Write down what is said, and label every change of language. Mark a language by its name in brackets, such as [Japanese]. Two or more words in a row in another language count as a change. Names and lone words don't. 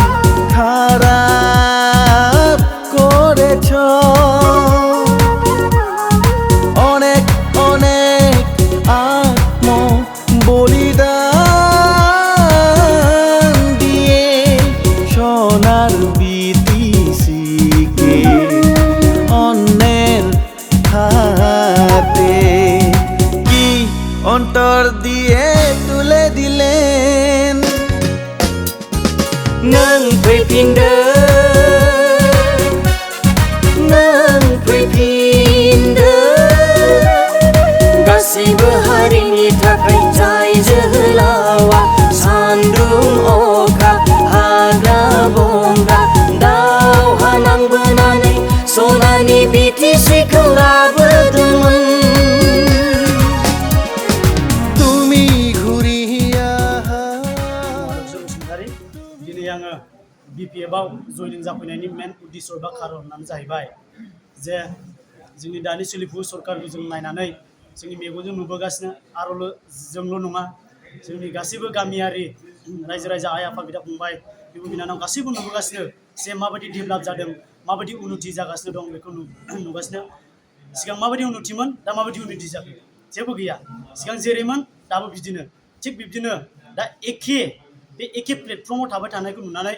[Bangla] খারাপ করেছ অনেক অনেক আত্ম বলিদান দিয়ে সোনার BTCকে অন্যের হাতে কি অন্তর দিয়ে তুলে দিলেন [Bodo] नों फैफिनदो नों फैफिनदो गासैबो हारिनि थाखाय जाय जोहोलावा सान्दुं अखा हाग्रा बंग्रा दावहा नांबोनानै सनानि BTCखौ लाबोदोंमोन [Assamese] তুমি ঘূৰি আহা [Bodo] दिनै आङो BPFआव जयनिं जाफैनायनि मेन उद्देश्य बा खारनानो जाहैबाय जे जोंनि दानि सोलिफु सरकारखौ जों नायनानै जोंनि मेगनजों नुबोगासिनो आरो जोंल' नङा जोंनि गासैबो गामियारि रायजो राजा आइ आफा बिदा फंबाय बिब' बिनानाव गासैबो नुबोगासिनो जे माबायदि डेभेलप जादों माबायदि उन्नति जागासिनो दं बेखौ नुगासिनो सिगां माबायदि उन्नतिमोन दा माबायदि उन्नति जाखो जेबो गैया सिगां जेरैमोन दाबो बिदिनो थिग बिब्दिनो दा बे एखे प्लेटफर्माव थाबाय थानायखौ नुनानै